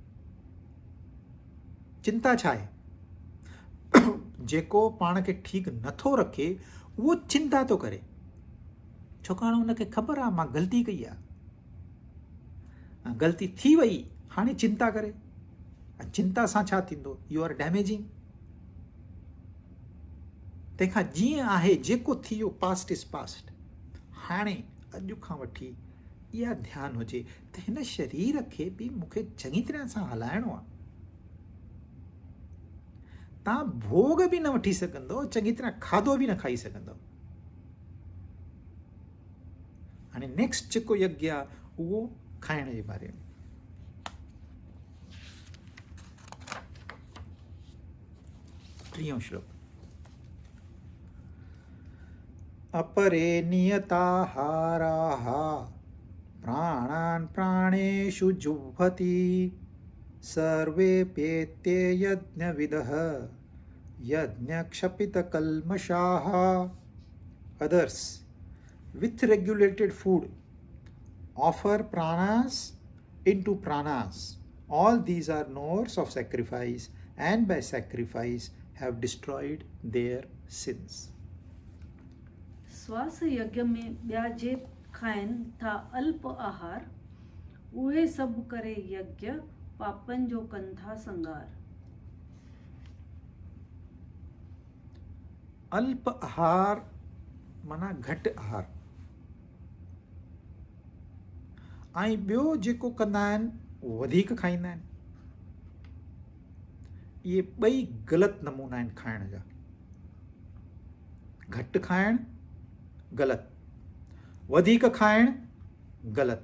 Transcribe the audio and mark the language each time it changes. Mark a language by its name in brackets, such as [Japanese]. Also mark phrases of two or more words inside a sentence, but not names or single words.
[Sindhi] चिंता छा आहे? जेको पाण खे ठीकु नथो रखे उहो चिंता थो करे, छाकाणि हुनखे ख़बर आहे मां ग़लती कई आहे, ग़लती थी वई, हाणे चिंता करे। चिंता सां छा थींदो? [English] you are damaging. [Sindhi] तंहिंखां जीअं आहे, जेको थी वियो [English] past is past. [Sindhi] हाणे अॼु खां वठी इहा ध्यानु हुजे त हिन शरीर खे बि मूंखे चङी तरह सां हलाइणो आहे। तव्हां भोग बि न वठी सघंदो, चङी तरह खाधो बि न खाई सघंदो। हाणे नेक्स्ट जेको यज्ञ आहे उहो खाइण जे बारे में। टीहों श्लोक। [Sanskrit] अपरे नियताहाराः प्राणान् प्राणेषु जुह्वति सर्वेऽप्येते यज्ञविदः यज्ञक्षपितकल्मषाः। [English] Others with regulated food offer pranas into pranas. All these are knowers of sacrifice and by sacrifice have destroyed their sins. [Sindhi] श्वास यज्ञ में ॿिया जे खाइनि था अल्प आहार, उहे सभु करे यज्ञ पापनि जो कनि था संगार। अल्प आहार माना घटि आहार, ऐं ॿियो जेको कंदा आहिनि वधीक खाईंदा आहिनि। इहे ॿई ग़लति नमूना आहिनि खाइण जा। घटि खाइणु ग़लति, वधीक खाइणु ग़लति।